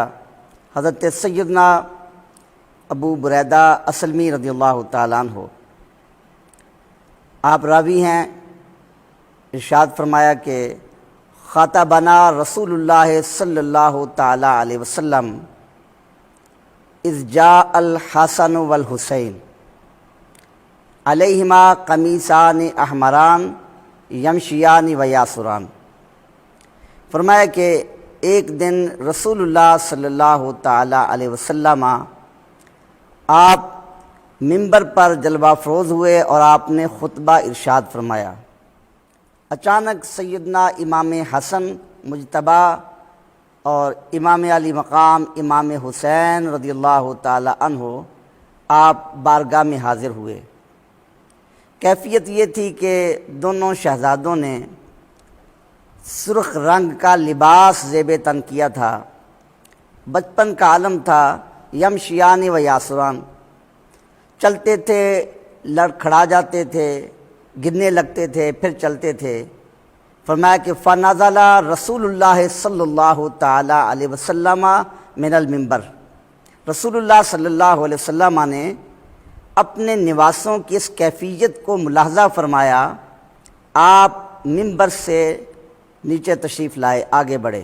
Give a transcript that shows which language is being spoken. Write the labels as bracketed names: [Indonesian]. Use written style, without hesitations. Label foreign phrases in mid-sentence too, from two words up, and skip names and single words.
[Urdu] حضرت سیدنا ابو بریدہ اسلمی رضی اللہ تعالیٰ عنہ آپ راوی ہیں، ارشاد فرمایا کہ [Arabic] خاطبنا رسول اللہ صلی اللہ تعالیٰ علیہ وسلم اذ جاء الحسن والحسین علیہما قمیصان احمران یمشیان و یاسران۔ [Urdu] فرمایا کہ ایک دن رسول اللہ صلی اللہ تعالیٰ علیہ وسلم آپ منبر پر جلوہ افروز ہوئے اور آپ نے خطبہ ارشاد فرمایا۔ اچانک سیدنا امام حسن مجتبیٰ اور امام علی مقام امام حسین رضی اللہ تعالی عنہ آپ بارگاہ میں حاضر ہوئے۔ کیفیت یہ تھی کہ دونوں شہزادوں نے سرخ رنگ کا لباس زیب تن کیا تھا، بچپن کا عالم تھا، [Arabic] یمشیان و یاسران، [Urdu] چلتے تھے، لڑکھڑا جاتے تھے، گرنے لگتے تھے، پھر چلتے تھے۔ فرمایا کہ [Arabic] فنزل رسول اللہ صلی اللہ تعالی علیہ وسلم من المنبر، [Urdu] رسول اللہ صلی اللہ علیہ وسلم نے اپنے نواسوں کی اس کیفیت کو ملاحظہ فرمایا، آپ منبر سے نیچے تشریف لائے، آگے بڑھے۔